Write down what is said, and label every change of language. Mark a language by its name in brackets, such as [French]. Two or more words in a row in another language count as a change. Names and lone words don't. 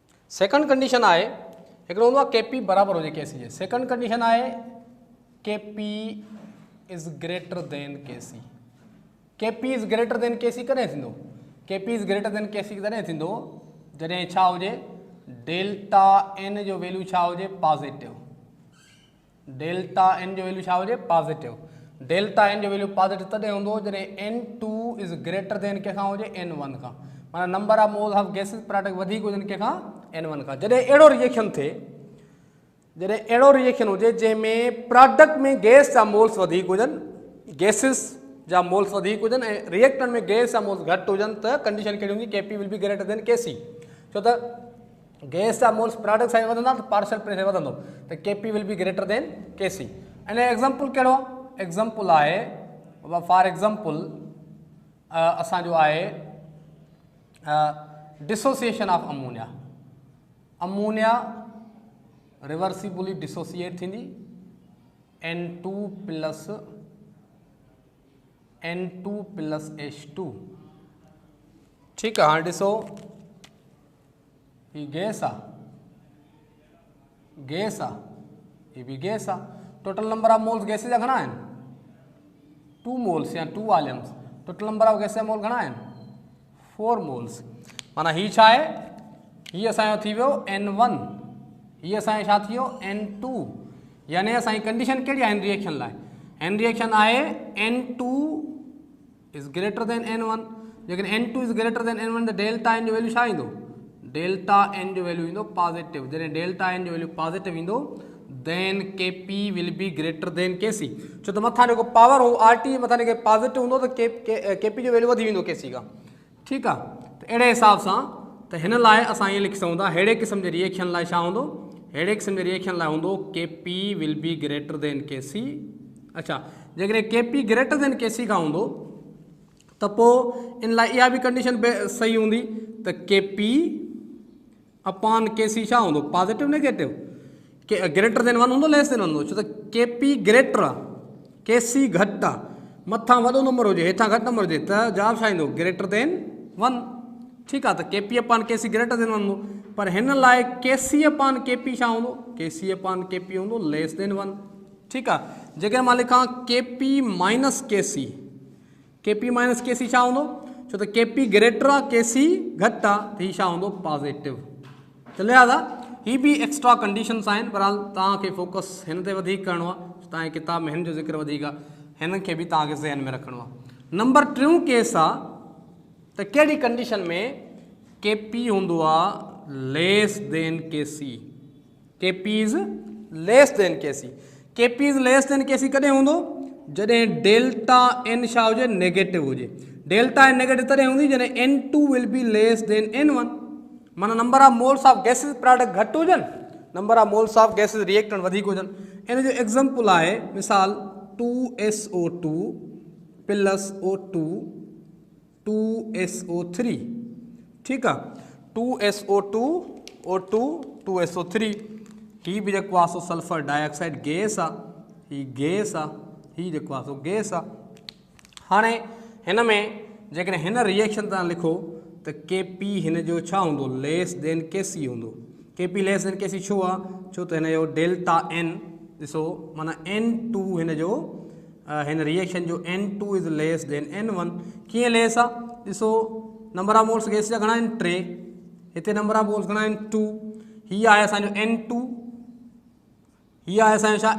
[English] second condition [Sindhi] आहे हिकिड़ो हूंदो आहे के पी बराबरि हुजे के सी जे। [English] second condition आहे KP is greater than KC. KP is greater than KC [Sindhi] कॾहिं थींदो? [English] KP is greater than KC [Sindhi] तॾहिं थींदो जॾहिं छा हुजे [English] delta n [Sindhi] जो वैल्यू छा हुजे पॉजिटिव। [English] delta n [Sindhi] जो वैल्यू छा हुजे पॉजिटिव। [English] delta n [Sindhi] जो वैल्यू पॉजिटिव तॾहिं हूंदो जॾहिं [English] N2 is greater than [Sindhi] कंहिंखां हुजे N1 खां। माना [English] number of moles of gases product [Sindhi] वधीक हुजनि कंहिंखां N1 खां। जॾहिं अहिड़ो रिएक्शन थिए, जॾहिं अहिड़ो रिएक्शन हुजे जंहिंमें प्रोडक्ट में गैस जा मोल्स वधीक हुजनि, गैसिस जा मोल्स वधीक हुजनि ऐं रिएक्टेंट में गैस जा मोल्स घटि हुजनि त कंडीशन कहिड़ी हूंदी [English] KP will be greater than KC. [Sindhi] छो त गैस जा मोल्स [English] product size [Sindhi] वधंदा त [English] partial pressure [Sindhi] वधंदो त [English] KP will be greater than KC. [Sindhi] इन एग्जाम्पल कहिड़ो आहे? एग्जाम्पल आहे [English] for example [Sindhi] असांजो आहे [English] dissociation of ammonia. ammonia reversibly dissociate [Sindhi] थींदी [English] N2 plus H2. [Sindhi] ठीकु आहे। हाणे ॾिसो ही गैस आहे, गैस आहे, ही बि गैस आहे। [English] total number of moles gases [Sindhi] जा घणा आहिनि? 2 मोल्स या 2 वॉल्यूम्स। [English] total number of gas [Sindhi] जा मोल घणा आहिनि? 4 मोल्स। माना ही छा आहे? ही असांजो थी वियो N1, ही असांजो छा थी वियो N2। यानी असांजी कंडीशन कहिड़ी आहे हिन रिएक्शन लाइ? हिन रिएक्शन आहे [English] N2 is greater than N1. [Sindhi] लेकिन [English] N2 is greater than N1 [Sindhi] त [English] delta n [Sindhi] जो वैल्यू छा ईंदो? [English] delta n [Sindhi] जो वैल्यू ईंदो पॉजिटिव। जॾहिं [English] delta n [Sindhi] जो वैल्यू पॉजिटिव ईंदो [English] then KP will be greater than KC. [Sindhi] छो त मथां जेको पावर हो आर टी मथां जेके पॉजिटिव हूंदो त के पी जो वैल्यू वधी वेंदो के सी खां। ठीकु आहे। त अहिड़े हिसाब सां त हिन लाइ असां ईअं लिखी सघूं था अहिड़े क़िस्म जे रिएक्शन लाइ छा हूंदो? अहिड़े क़िस्म जे रिएक्शन लाइ हूंदो [English] KP will be greater than KC. [Sindhi] अच्छा, जेकॾहिं [English] KP greater than KC [Sindhi] खां हूंदो त पोइ इन लाइ इहा बि कंडीशन सही हूंदी त [English] KP upon KC [Sindhi] छा हूंदो? [English] positive negative. K greater than 1 [Sindhi] हूंदो [English] less than 1 [Sindhi] हूंदो। छो त के पी ग्रेटर आहे, के सी घटि आहे। मथां वॾो नंबर हुजे हेठां घटि नंबर हुजे त जवाबु छा ईंदो? [English] greater than 1. [Sindhi] ठीकु आहे। त [English] KP upon KC greater than 1 [Sindhi] हूंदो। पर हिन लाइ [English] KC upon KP [Sindhi] छा हूंदो? [English] KC upon KP हूंदो less than 1. [Sindhi] ठीकु आहे। जेकॾहिं मां लिखां [English] KP minus KC, KP minus KC [Sindhi] छा हूंदो? छो त के पी ग्रेटर आहे, के सी घटि आहे त हीउ छा हूंदो? पॉजिटिव। त लिहाज़ा ही बि [English] extra conditions [Sindhi] आहिनि। बहरहाल तव्हांखे फोकस हिन ते वधीक करिणो आहे। तव्हांजी किताब में हिन जो ज़िक्र वधीक आहे, हिन खे बि तव्हांखे ज़हन में रखिणो आहे। नंबर 2 केस आहे त कहिड़ी कंडीशन में के पी हूंदो आहे [English] less than KC. KP is less than KC. KP is less than KC [Sindhi] कॾहिं हूंदो? जॾहिं [English] delta n [Sindhi] छा हुजे? नेगेटिव हुजे। [English] delta n [Sindhi] नेगेटिव तॾहिं हूंदी जॾहिं [English] N2 will be less than N1. [Sindhi] माना [English] number of moles of gases product [Sindhi] घटि हुजनि, [English] number of moles of gases reactant [Sindhi] वधीक हुजनि। इन जो एग्जाम्पल आहे मिसाल [English] 2SO2 plus O2 [Sindhi] 2SO3। ठीकु आहे। 2SO2 O2 2SO3। हीउ बि जेको आहे सो [English] sulfur dioxide gas [Sindhi] आहे। हीउ गैस आहे, हीउ जेको आहे सो गैस आहे। हाणे हिन में जेकॾहिं हिन रिएक्शन तव्हां लिखो त के पी हिन जो छा हूंदो? [English] less than KC हूंदो। KP less than KC [Sindhi] छो आहे? छो त हिन जो डेल्टा एन ॾिसो माना N2 हिन जो हिन रिएक्शन जो [English] N2 is less than N1. [Sindhi] कीअं लेस आहे? ॾिसो [English] number of moles [Sindhi] गैस जा घणा आहिनि? 3। हिते [English] number of moles [Sindhi] घणा आहिनि? 2। हीअ आहे असांजो N2, हीअ आहे असांजो छा?